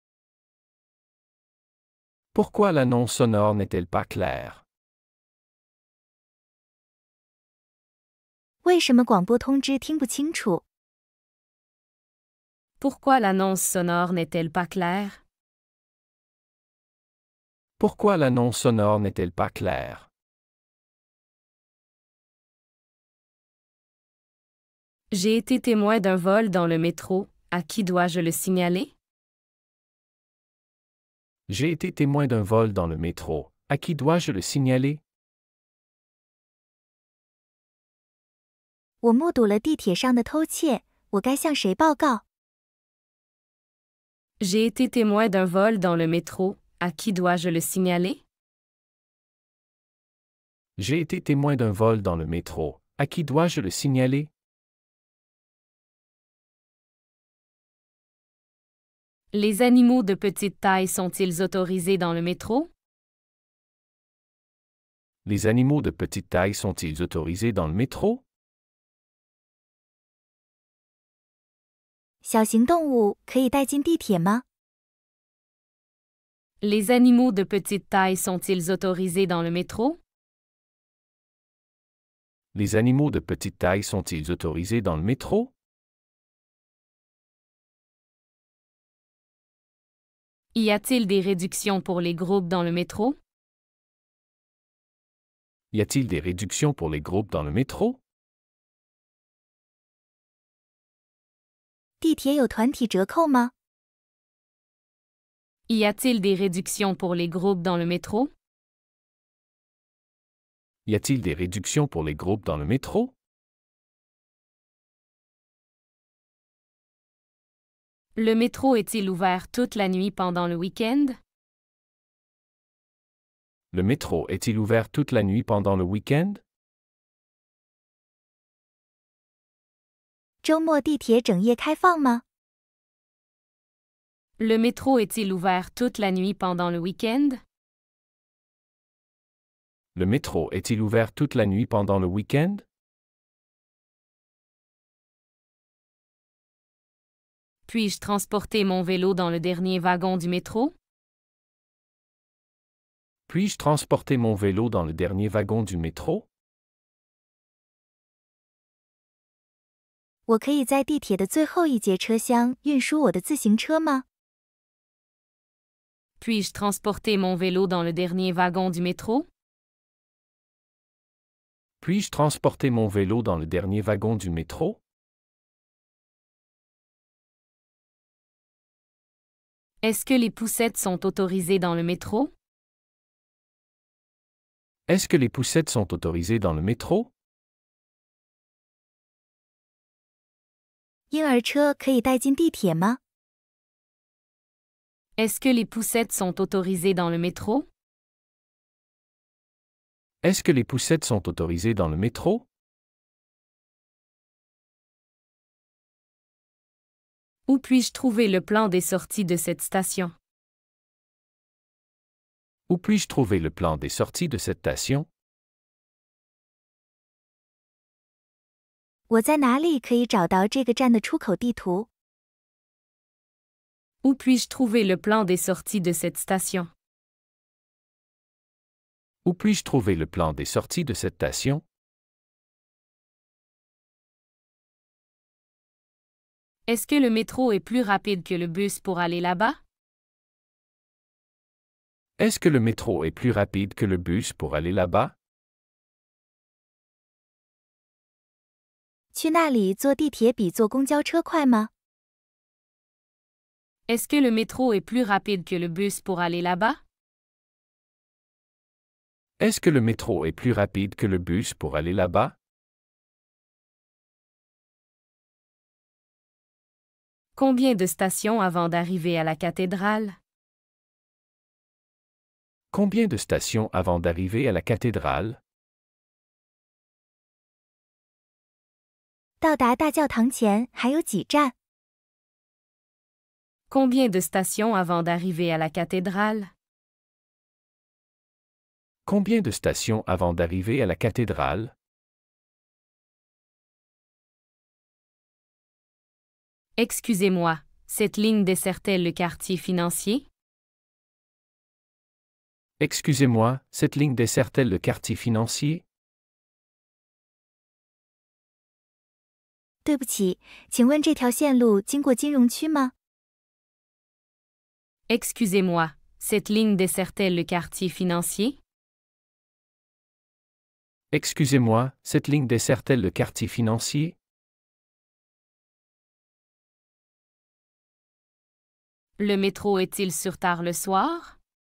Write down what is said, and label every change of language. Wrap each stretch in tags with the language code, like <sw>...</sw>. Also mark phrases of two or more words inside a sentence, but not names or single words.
<fr>Pourquoi l'annonce sonore n'est-elle pas claire?</fr> <zh>为什么广播通知听不清楚？</zh> <fr>Pourquoi l'annonce sonore n'est-elle pas claire? Pourquoi l'annonce sonore n'est-elle pas claire? J'ai été témoin d'un vol dans le métro. À qui dois-je le signaler? J'ai été témoin d'un vol dans le métro. À qui dois-je le signaler?</fr> <zh>我目睹了地铁上的偷窃，我该向谁报告？</zh> <fr>J'ai été témoin d'un vol dans le métro. À qui dois-je le signaler? J'ai été témoin d'un vol dans le métro. À qui dois-je le signaler? Les animaux de petite taille sont-ils autorisés dans le métro? Les animaux de petite taille sont-ils autorisés dans le métro?</fr> <zh>小型动物可以带进地铁吗？</zh> <fr>Les animaux de petite taille sont-ils autorisés dans le métro? Les animaux de petite taille sont-ils autorisés dans le métro? Y a-t-il des réductions pour les groupes dans le métro? Y a-t-il des réductions pour les groupes dans le métro?</fr> <zh>地铁有团体折扣吗？</zh> <fr>Y a-t-il des réductions pour les groupes dans le métro? Y a-t-il des réductions pour les groupes dans le métro? Le métro est-il ouvert toute la nuit pendant le week-end? Le métro est-il ouvert toute la nuit pendant le week-end?</fr> <zh>周末地铁整夜开放吗？</zh> <fr>Le métro est-il ouvert toute la nuit pendant le week-end? Le métro est-il ouvert toute la nuit pendant le week-end? Puis-je transporter mon vélo dans le dernier wagon du métro? Puis-je transporter mon vélo dans le dernier wagon du métro?</fr> <zh>我可以在地铁的最后一节车厢运输我的自行车吗？</zh> <fr>Puis-je transporter mon vélo dans le dernier wagon du métro? Puis-je transporter mon vélo dans le dernier wagon du métro? Est-ce que les poussettes sont autorisées dans le métro? Est-ce que les poussettes sont autorisées dans le métro?</fr> <zh>婴儿车可以带进地铁吗？</zh> <fr>Est-ce que les poussettes sont autorisées dans le métro? Est-ce que les poussettes sont autorisées dans le métro? Où puis-je trouver le plan des sorties de cette station? Où puis-je trouver le plan des sorties de cette station?</fr> <zh>我在哪里可以找到这个站的出口地图？</zh> <fr>Où puis-je trouver le plan des sorties de cette station? Où puis-je trouver le plan des sorties de cette station? Est-ce que le métro est plus rapide que le bus pour aller là-bas? Est-ce que le métro est plus rapide que le bus pour aller là-bas?</fr> <zh>去那里坐地铁比坐公交车快吗？</zh> <fr>Est-ce que le métro est plus rapide que le bus pour aller là-bas? Est-ce que le métro est plus rapide que le bus pour aller là-bas? Combien de stations avant d'arriver à la cathédrale? Combien de stations avant d'arriver à la cathédrale?</fr> <zh>到达大教堂前还有几站？</zh> <fr>Combien de stations avant d'arriver à la cathédrale? Combien de stations avant d'arriver à la cathédrale? Excusez-moi, cette ligne dessert-elle le quartier financier? Excusez-moi, cette ligne dessert-elle le quartier financier?</fr> <zh>对不起，请问这条线路经过金融区吗？</zh> <fr>Excusez-moi, cette ligne dessert-elle le quartier financier? Excusez-moi, cette ligne dessert-elle le quartier financier? Le métro est-il sur tard le soir?</fr>